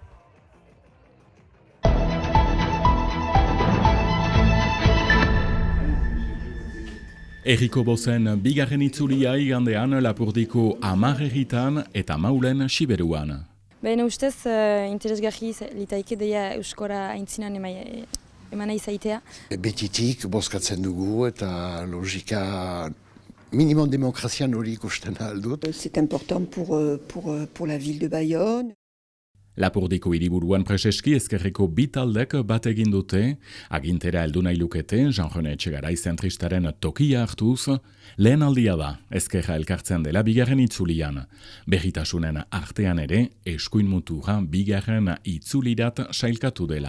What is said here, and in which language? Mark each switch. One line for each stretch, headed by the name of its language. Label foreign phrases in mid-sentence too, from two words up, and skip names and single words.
Basque: Herriko bozen bigarren itzulia igandean Lapurdiko 10 herritan eta Maulen Siberuan. Bene ustez, interesgarri litaike deia euskora aintzinan emana izaitea. Betitik bozkatzen dugu eta logika minimum demokrazian hori ikusten aldut.
French: C'est important pour la ville de Bayonne.
Basque: Lapurdiko hiriburuan preseski ezkerreko bi taldek bat egin dute, agintera heldu nahi lukete, Jean-René Etxegarai zentristaren tokia hartuz, lehen aldia da, ezkerra elkartzen dela bigarren itzulian. Berritasunen artean ere, eskuin mutura bigarren itzulirat sailkatu dela.